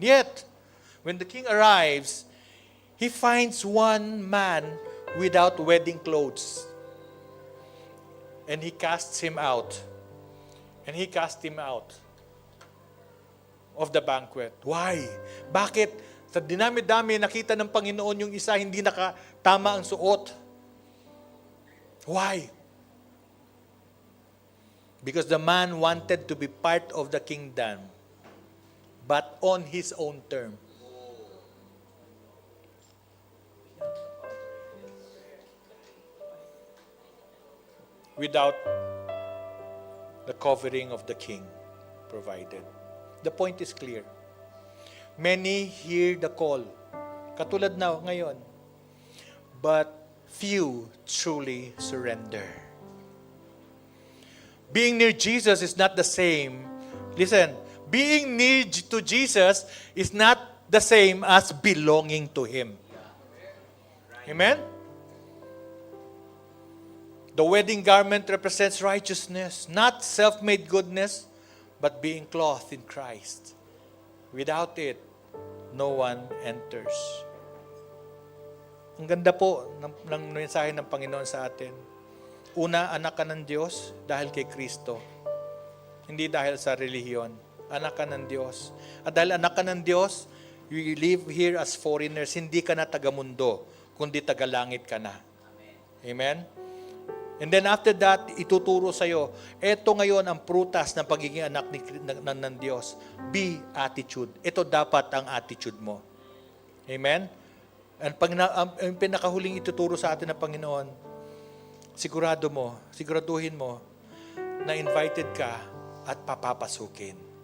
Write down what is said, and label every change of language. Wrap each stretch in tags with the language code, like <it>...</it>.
<en>Yet, when the king arrives, he finds one man without wedding clothes. And he casts him out. And he cast him out of the banquet. Why?</en> <tl>Bakit? Sa dinami-dami, nakita ng Panginoon yung isa, hindi nakatama ang suot.</tl> <en>Why? Because the man wanted to be part of the kingdom, but on his own term. Without the covering of the king provided. The point is clear. Many hear the call,</en> <tl>katulad na ngayon,</tl> <en>but few truly surrender. Being near Jesus is not the same. Listen, being near to Jesus is not the same as belonging to Him. Amen? The wedding garment represents righteousness, not self-made goodness, but being clothed in Christ. Without it, no one enters.</en> <tl>Ang ganda po ng mensahe ng Panginoon sa atin. Una, anak ka ng Diyos dahil kay Kristo. Hindi dahil sa relihiyon. Anak ka ng Diyos. At dahil anak ka ng Diyos,</tl> <en>you live here as foreigners.</en> <tl>Hindi ka na taga-mundo, kundi taga-langit ka na. Amen?</tl> <en>And then after that,</en> <tl>ituturo sa'yo, eto ngayon ang prutas ng pagiging anak ng Diyos.</tl> <en>Be attitude.</en> <tl>Ito dapat ang attitude mo. Amen? And ang pinakahuling ituturo sa atin ng Panginoon, siguraduhin mo na invited ka at papapasukin.</tl>